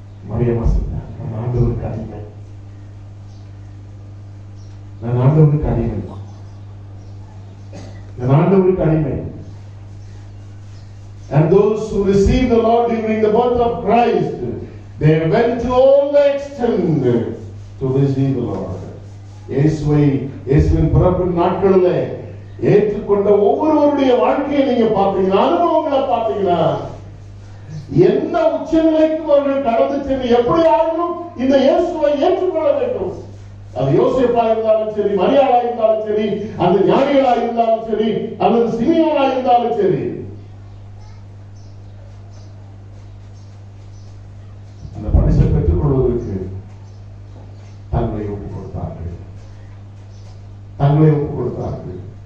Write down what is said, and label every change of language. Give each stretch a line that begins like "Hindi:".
Tamil: மரியமா சொன்னார், நான் ஆண்டவருக்கு அடிமை, நான் ஆண்டவருக்கு அடிமை, நான் ஆண்டவருக்கு அடிமை.
English: And those who received the Lord during the birth of Christ, they went to all the extent to receive the Lord.
Tamil: இயேசுவின் பிறப்பின் நாட்களில் ஏற்றுக்கொண்ட ஒவ்வொருவருடைய வாழ்க்கையை நீங்க பார்த்தீங்கன்னா, அனுபவங்களை பார்த்தீங்கன்னா, எந்த உச்சநிலைக்கு அவர்கள் கடந்து சென்று எப்படி ஆகணும் இந்த இயேசுவை ஏற்றுக்கொள்ள வேண்டும். அது யோசேப்பா இருந்தாலும் சரி, மரியாளா இருந்தாலும் சரி, அந்த ஞானிகளா இருந்தாலும் சரி, அல்லது சிமியோனா இருந்தாலும் சரி, அந்த பரிசை பெற்றுக் கொள்வதற்கு தங்களை ஒப்புக் கொடுத்தார்கள், தங்களை ஒப்புக் கொடுத்தார்கள்.